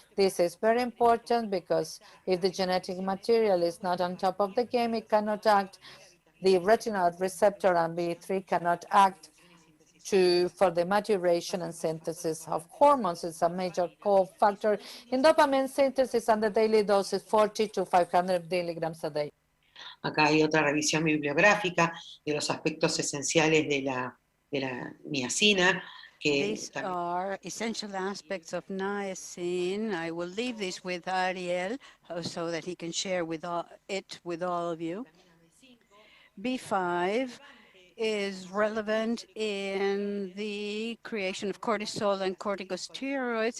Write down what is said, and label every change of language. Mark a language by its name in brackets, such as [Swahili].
[English] This is very important because if the genetic material is not on top of the game, it cannot act. The retinoid receptor and B3 cannot act for the maturation and synthesis of hormones. It's a major cofactor in dopamine synthesis, and the daily dose is 40 to 500 milligrams a day. [Spanish] Acá hay otra revisión bibliográfica de los aspectos esenciales de la niacina. [English] These are essential aspects of niacin. I will leave this with Ariel so that he can share it with all of you. B5 is relevant in the creation of cortisol and corticosteroids.